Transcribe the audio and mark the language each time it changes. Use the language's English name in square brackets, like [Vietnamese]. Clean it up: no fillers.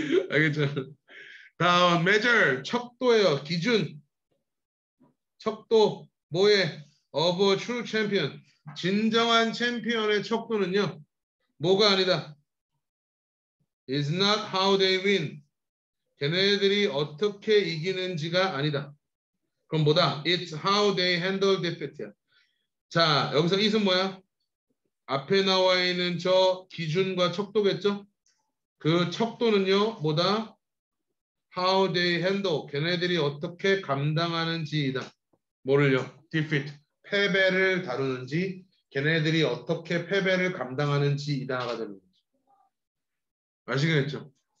[Korean] 알겠죠? 다음 measure 척도예요. 기준. 척도 뭐에? [English] of a true champion. [Korean] 진정한 챔피언의 척도는요. 뭐가 아니다. [English] is not how they win. [Korean] 걔네들이 어떻게 이기는지가 아니다. 그럼 뭐다? [English] It's how they handle defeat야. [Korean] 자, 여기서 it은 뭐야? 앞에 나와 있는 저 기준과 척도겠죠? 그 척도는요, 뭐다? [English] How they handle. [Korean] 걔네들이 어떻게 감당하는지이다. 뭐를요? defeat. 패배를 다루는지, 걔네들이 어떻게 패배를 감당하는지이다가 되는 거죠. 아시겠죠?